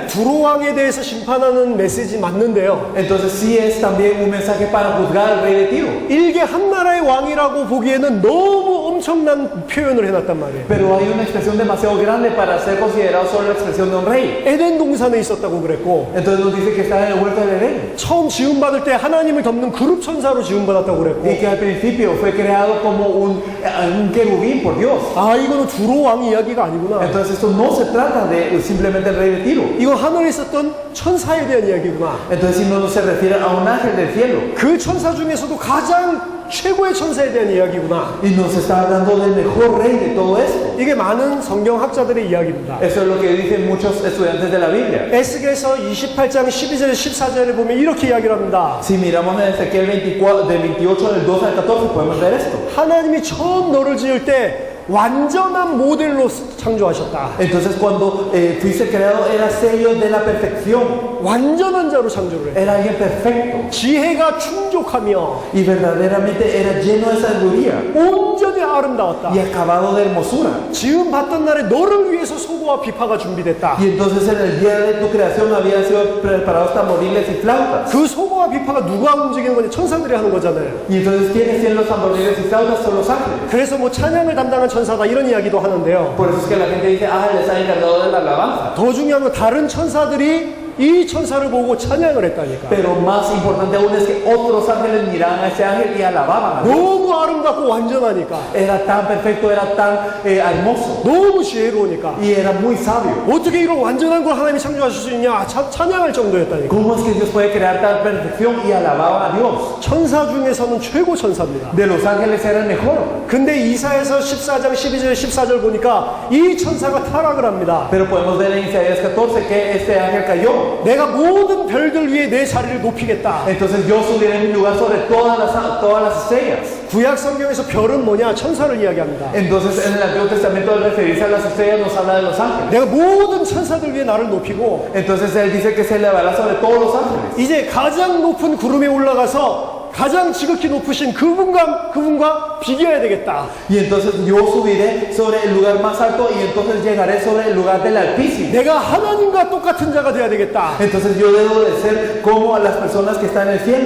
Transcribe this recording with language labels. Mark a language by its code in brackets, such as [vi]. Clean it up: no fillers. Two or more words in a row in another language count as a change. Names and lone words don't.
[ko] 두로왕에 대해서 심판하는 메시지 맞는데요. [es] Entonces sí es también un mensaje para juzgar al rey de Tiro. [ko] 일개 한 나라의 왕이라고 보기에는 너무 엄청난 표현을 해놨단 말이에요. [es] Pero hay una expresión demasiado grande para ser considerado solo la expresión de un rey. [ko] 에덴 동산에 있었다고 그랬고 [es] Entonces nos dice que está en el huerto del Edén. [ko] 처음 지음받을 때 하나님을 덮는 그룹 천사로 지음받았다고 그랬고 [es] Y que al principio fue creado como un querubín por Dios. [ko] 이거는 두로왕 이야기가 아니구나. [es] Entonces esto no se trata de simplemente el rey de Tiro. [ko] 이거 하늘에 있었던 천사에 대한 이야기구나. [es] Entonces si no se refiere a un ángel del cielo. [ko] 그 천사 중에서도 가장 최고의 천사에 대한 이야기구나. [es] Y nos está hablando del mejor rey de todo esto. [ko] 이게 많은 성경학자들의 이야기입니다. [es] Eso es lo que dicen muchos estudiantes de la Biblia. [ko] 에스겔서 28장 12절 14절에 보면 이렇게 이야기를 합니다. [es] Si miramos en Ezequiel 24, del 28 del 2 al 14 podemos ver esto. [ko] 하나님이 처음 너를 지을 때 완전한 모델로 창조하셨다. [es] Entonces cuando fuiste creado era sello de la perfección. [ko] 완전한 자로 창조를 해. [es] Era alguien perfecto. [ko] 지혜가 충족하며 [es] Y verdaderamente era lleno de sabiduría. [ko] 온전히 아름다웠다. [es] Y acabado de hermosura. [ko] 지음 받던 날에 너를 위해서 소고와 비파가 준비됐다. [es] Y entonces en el día de tu creación habían sido preparados tamboriles y flautas. [ko] 그 소고와 비파가 누가 움직이는 건지 천사들이 하는 거잖아요. [es] Y entonces ¿quiénes tienen los tamboriles y flautas? Son los ángeles. [ko] 그래서 뭐 찬양을 담당한 천사다 이런 이야기도 하는데요. [es] Por eso es que la gente dice, ah, él está encargado de la alabanza. [ko] 더 중요한 건 다른 천사들이 이 천사를 보고 찬양을 했다니까. [es] Pero más importante aún es que otros ángeles miraban a ese ángel y alababan a Dios. [ko] 너무 아름답고 완전하니까. [es] Era tan perfecto, era tan hermoso. [ko] 너무 지혜로우니까. [es] Y era muy sabio. [ko] 어떻게 이런 완전한 걸 하나님이 창조하실 수 있냐? 찬양할 정도였다니까. [es] ¿Cómo es que Dios puede crear tal perfección? Y alababan a Dios. [ko] 천사 중에서는 최고 천사입니다. [es] De los ángeles era el mejor. [ko] 근데 이사야서 14장 12절 14절 보니까 이 천사가 타락을 합니다. [es] Pero podemos ver en Isaías 14 que este ángel cayó. [ko] 내가 모든 별들 위에 내 자리를 높이겠다. [es] Entonces yo subiré en mi lugar sobre todas las estrellas. [ko] 구약 성경에서 별은 뭐냐? 천사를 이야기합니다. [es] Entonces en el Antiguo Testamento al referirse a las estrellas nos habla de los ángeles. [ko] 내가 모든 천사들 위에 나를 높이고 [es] Entonces él dice que se elevará sobre todos los ángeles. [ko] 이제 가장 높은 구름에 올라가서 가장 지극히 높으신 그분과 비교해야 되겠다. [es] Y entonces yo subiré sobre el lugar más alto y entonces llegaré sobre el lugar del Altísimo. [ko] 내가 하나님과 똑같은 자가 돼야 되겠다. [es] Entonces yo debo de ser como a las personas que están en el cielo.